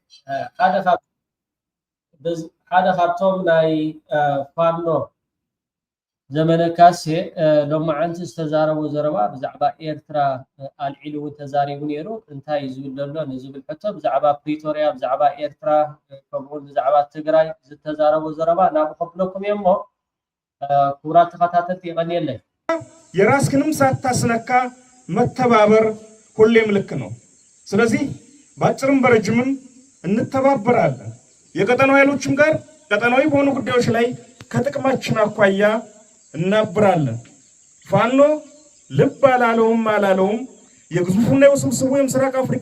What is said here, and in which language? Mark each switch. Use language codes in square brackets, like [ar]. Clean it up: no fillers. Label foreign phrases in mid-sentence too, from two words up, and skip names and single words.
[ti] ሓደ ካብቶም ናይ ፋኖ ዘመነ ካሴ ሎማዓንቲ ዝተዛረቡ ዘረባ ብዛዕባ ኤርትራ ኣልዒሉ እውን ተዛሪቡ ነይሩ እንታይ ዝብል ዘሎ ንዝብል ሕቶ ብዛዕባ ፕሪቶሪያ ብዛዕባ ኤርትራ ከምኡውን ብዛዕባ ትግራይ ዝተዛረቡ ዘረባ ናብ ከፍለኩም እሞ ክቡራት ተኸታተልቲ ይቀኒየለይ [am] የራስክንም ሳታስነካ መተባበር ሁሌም ልክ ነው። ስለዚህ ባጭርም በረጅምም እንተባበራለን። የቀጠናው ኃይሎችም ጋር ቀጠናዊ በሆኑ ጉዳዮች ላይ ከጥቅማችን አኳያ እናብራለን። ፋኖ ልብ አላለውም የግዙፉና የውስብስቡ የምስራቅ አፍሪካ